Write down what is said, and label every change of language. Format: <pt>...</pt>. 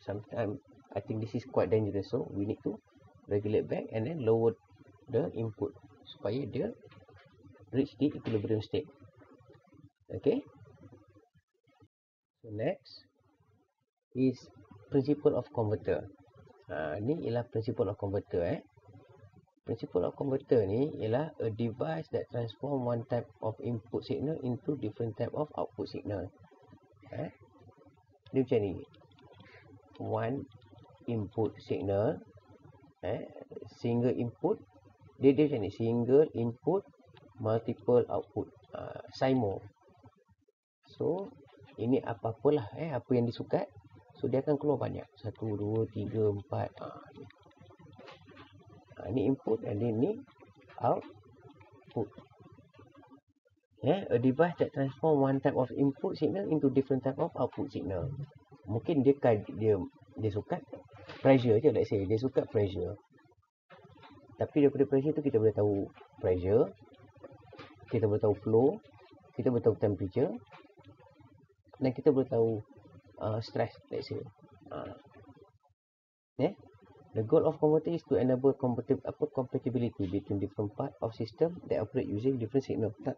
<en>Sometimes I think this is quite dangerous, so we need to regulate back and then lower the input</en> <ms>supaya dia</ms> <en>reach the equilibrium state. Okay. So next is principle of converter.</en> <ms>Ni ialah principle of converter.</ms> <en>Principle of converter</en> <ms>ni ialah</ms> <en>a device that transform one type of input signal into different type of output signal.</en> <ms>Dia macam ni.</ms> <en>One input signal, single input,</en> <ms>dia macam ni,</ms> <en>single input, multiple output, SIMO.</en> <ms>So ini apa-apalah apa yang disukat, so dia akan keluar banyak, 1, 2, 3, 4. Ini input dan ini output.</ms> <en>A device that transform one type of input signal into different type of output signal.</en> <ms>Mungkin dia sukat pressure je,</ms> <en>let's say</en> <ms>dia sukat pressure. Tapi daripada pressure tu kita boleh tahu pressure, kita boleh tahu flow, kita boleh tahu temperature. dan kita boleh tahu stress,</ms> <en>let's say. The goal of converter is to enable compatibility between different part of system that operate using different signal.</en>